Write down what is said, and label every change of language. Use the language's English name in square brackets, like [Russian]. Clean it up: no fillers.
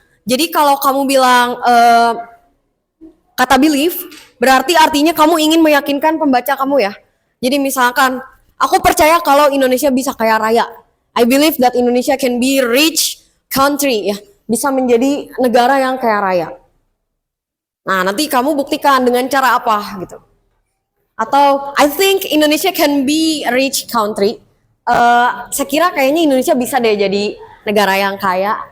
[Indonesian] Jadi kalau kamu bilang kata believe, berarti artinya kamu ingin meyakinkan pembaca kamu ya. Jadi misalkan, aku percaya kalau Indonesia bisa kaya raya. [English] I believe that Indonesia can be rich country [Indonesian] ya, bisa menjadi negara yang kaya raya. Nah, nanti kamu buktikan dengan cara apa gitu. Atau [English] I think Indonesia can be a rich country. [Indonesian] Saya kira kayaknya Indonesia bisa deh jadi negara yang kaya.